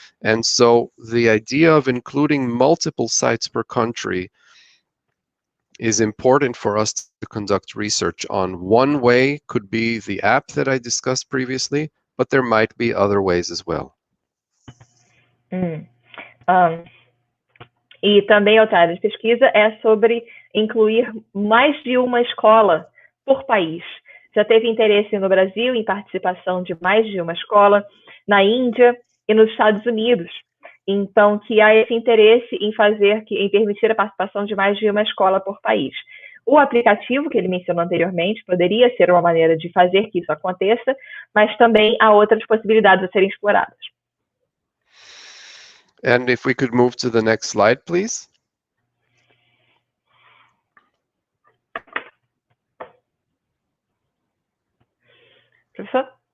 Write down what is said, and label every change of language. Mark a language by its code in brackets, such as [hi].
[en] And so the idea of including multiple sites per country is important for us to conduct research on. One way could be the app that I discussed previously, but there might be other ways as well. [pt] E também outra área de pesquisa é sobre incluir mais de uma escola por país. Já teve interesse no Brasil em participação de mais de uma escola, na Índia e nos Estados Unidos. Então, que há esse interesse em permitir a participação de mais de uma escola por país. O aplicativo que ele mencionou anteriormente poderia ser uma maneira de fazer que isso aconteça, mas também há outras possibilidades a serem exploradas. [en] And if we could move to the next slide, please. [pt] Professor?